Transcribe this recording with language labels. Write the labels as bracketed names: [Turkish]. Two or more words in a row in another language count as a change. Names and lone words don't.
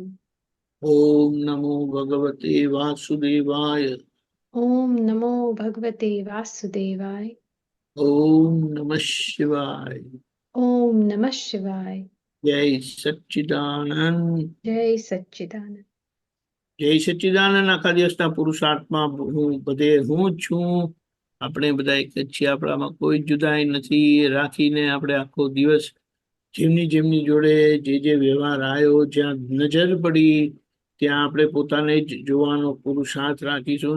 [Sanskrit] ओम नमो भगवते वासुदेवाय। ओम नमो भगवते वासुदेवाय। ओम नमः शिवाय। ओम नमः शिवाय। जय सच्चिदानंद। जय सच्चिदानंद। [Gujarati] જય સચ્ચિદાનંદ. આખા દિવસના પુરુષાર્થમાં હું બધે હું જ છું. આપણે બધા એક જ છીએ, આપણામાં કોઈ જુદાઈ નથી. એ રાખીને આપણે આખો દિવસ જેમની જેમની જોડે જે વ્યવહાર આવ્યો, જ્યાં નજર પડી ત્યાં આપણે પોતાને જ જોવાનો પુરુષાર્થ રાખીશું.